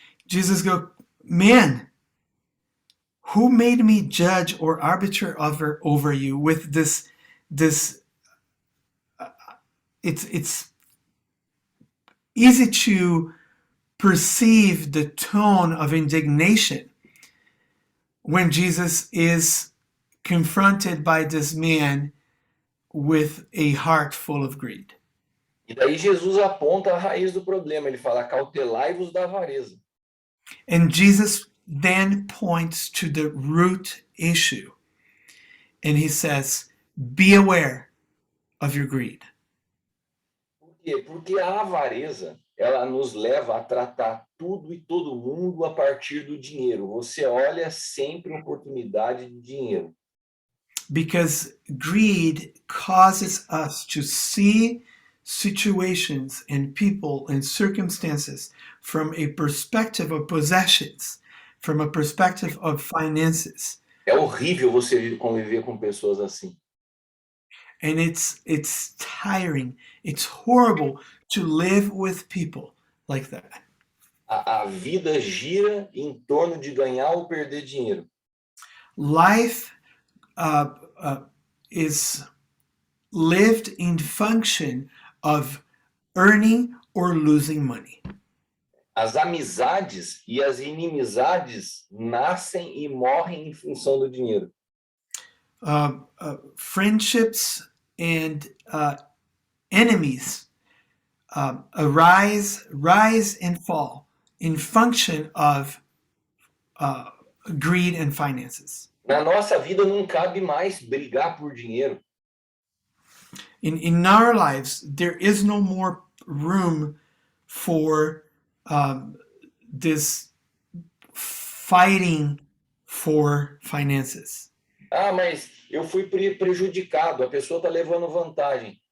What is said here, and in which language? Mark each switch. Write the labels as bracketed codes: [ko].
[en] Jesus go, man, who made me judge or arbiter over you with this it's easy to perceive the tone of indignation when Jesus is confronted by this man with a heart full of greed. [pt] E daí Jesus aponta a raiz do problema. Ele fala: cautelai-vos da avareza. [en] And Jesus then points to the root issue. And he says, be aware of your greed. [pt] Por quê? Porque a avareza, ela nos leva a tratar tudo e todo mundo a partir do dinheiro. Você olha sempre oportunidade de dinheiro. [en] Because greed causes us to see situations and people and circumstances from a perspective of possessions, from a perspective of finances. [pt] É horrível você conviver com pessoas assim. [en] And it's tiring. It's horrible to live with people like that. [pt] A vida gira em torno de ganhar ou perder dinheiro. [en] Life is lived in function of earning or losing money. [pt] As amizades e as inimizades nascem e morrem em função do dinheiro. [en] Friendships and enemies rise and fall in function of greed and finances. [pt] Na nossa vida não cabe mais brigar por dinheiro. [en] In our lives, there is no more room for this fighting for finances. [pt] Ah, mas eu fui prejudicado, a pessoa está levando vantagem.